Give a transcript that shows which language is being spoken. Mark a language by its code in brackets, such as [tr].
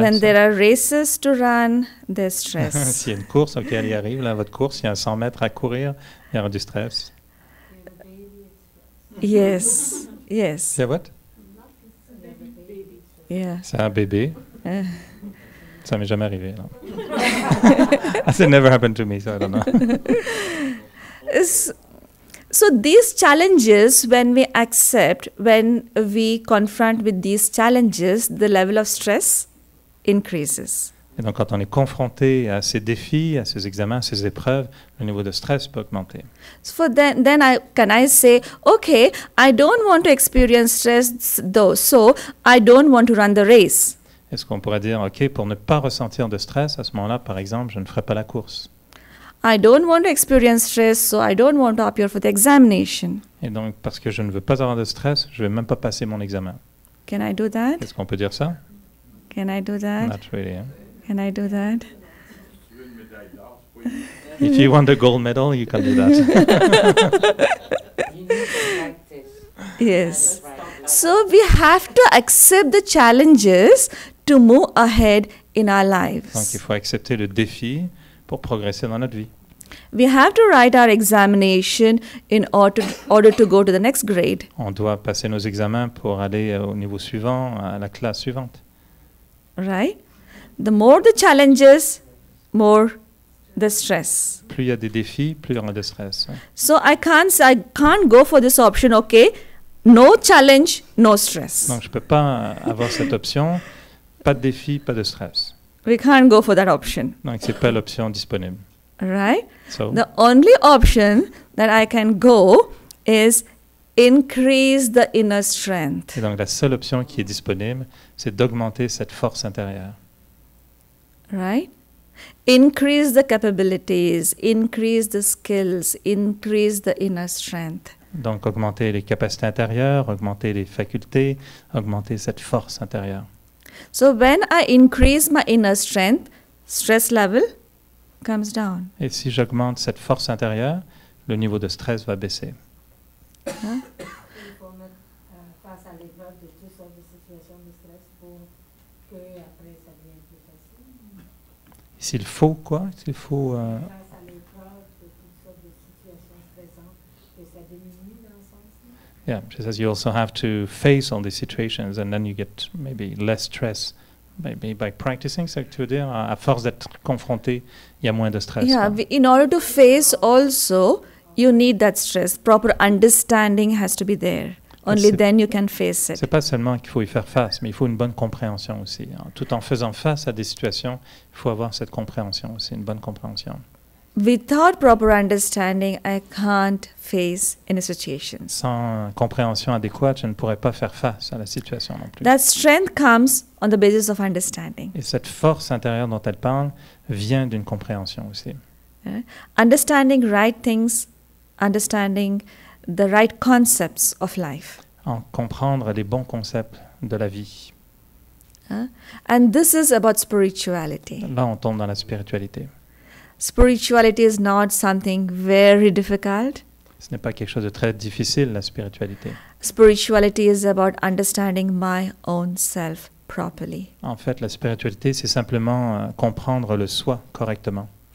[en] When there are races to run, there's stress. [fr] S'il y a une course auquel il arrive, là, votre course, il y a un 100 mètres à courir, il y aura du stress. [en] Yes, yes, [fr] C'est what? [en] yeah. [fr] C'est un bébé. Uh, Ça m'est jamais arrivé. Non. [en] It never happened to me, so I don't know. So these challenges, when we confront with these challenges, the level of stress increases. [fr] Et donc, quand on est confronté à ces défis, à ces examens, à ces épreuves, le niveau de stress peut augmenter. [en] So then can I say, okay, I don't want to experience stress though, so I don't want to run the race. [fr] Est-ce qu'on pourrait dire, OK, pour ne pas ressentir de stress, à ce moment-là, par exemple, je ne ferai pas la course. [en] I don't want to experience stress, so I don't want to appear for the examination. [fr] Et donc, parce que je ne veux pas avoir de stress, je ne vais même pas passer mon examen. [en] Can I do that? [fr] Est-ce qu'on peut dire ça? [en] Can I do that? Not really. Hein? Can I do that? If you want the gold medal, you can do that. You need to practice. Yes. So we have to accept the challenges to move ahead in our [fr] Donc, il [en] lives. [fr] faut accepter le défi pour progresser dans notre vie. [en] We have to write our examination in order to go to the next grade. [fr] On doit passer nos examens pour aller au niveau suivant, à la classe suivante. [en] Right? The more the challenges, more the stress. [fr] Plus il y a des défis, plus il y aura de stress. Hein. [en] So I can't go for this option, okay? No challenge, no stress. [fr] Donc, je ne peux pas avoir cette option. Pas de défi, pas de stress. [en] We can't go for that option. [fr] Donc, ce n'est pas l'option disponible. [en] Right? So, The only option that I can go is increase the inner strength. [fr] et donc, la seule option qui est disponible, c'est d'augmenter cette force intérieure. [en] Right? Increase the capabilities, increase the skills, increase the inner strength. [fr] Donc, augmenter les capacités intérieures, augmenter les facultés, augmenter cette force intérieure. [en] So when I increase my inner strength, stress level comes down. [fr] Et si j'augmente cette force intérieure, le niveau de stress va baisser. Il faut mettre face à l'épreuve de toutes sortes de situations de stress pour que après ça devienne plus facile. S'il faut quoi? S'il faut... Face à l'épreuve de toutes sortes de situations stressantes, que ça diminue dans le sens. [en] Yeah, she says you also have to face all these situations and then you get maybe less stress. Maybe by practicing, [fr] c'est ce que tu veux dire? À force d'être confronté, il y a moins de stress. [en] Yeah, [fr] quoi. [en] in order to face also, you need that stress. Proper understanding has to be there. Only [fr] c'est- [en] then you can face it. [fr] C'est pas seulement qu'il faut y faire face, mais il faut une bonne compréhension aussi. Hein. Tout en faisant face à des situations, il faut avoir cette compréhension aussi, une bonne compréhension. [en] Without proper understanding, I can't face any situations. [fr] Sans compréhension adéquate, je ne pourrais pas faire face à la situation non plus. [en] That strength comes on the basis of understanding. [fr] Et cette force intérieure dont elle parle vient d'une compréhension aussi. [en] Understanding right things, understanding the right concepts of life. [fr] En comprendre les bons concepts de la vie. [en] And this is about spirituality. [fr] Là, on tombe dans la spiritualité. [en] Spirituality is not something very difficult. [fr] Ce n'est pas quelque chose de très difficile, la spiritualité. [en] Spirituality is about understanding my own self properly. [fr] En fait, la spiritualité, c'est simplement comprendre le soi correctement.